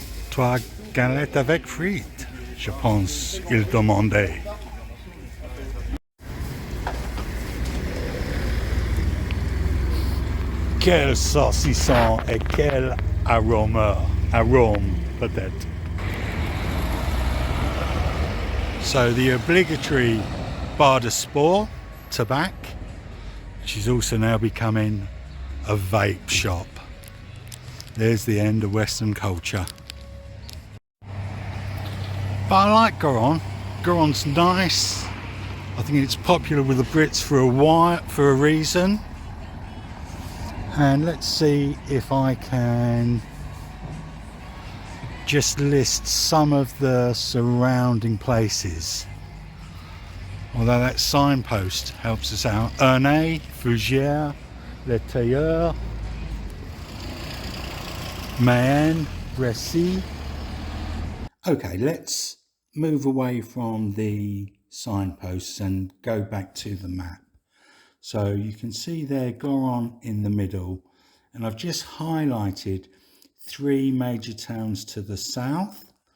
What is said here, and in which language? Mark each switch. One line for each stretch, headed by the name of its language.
French: Trois galettes avec frites, je pense il demandait. Quel saucisson et quel arôme peut-être.
English: So the obligatory bar de sport, tobacco, which is also now becoming a vape shop. There's the end of Western culture. But I like Gorron. Gorron's nice. I think it's popular with the Brits for a reason. And let's see if I can just list some of the surrounding places. Although that signpost helps us out. Ernay, Fougères, Les Tailleurs, Mayenne, Bressy. Okay, let's move away from the signposts and go back to the map. So you can see there Gorron in the middle, and I've just highlighted 3 major towns to the south.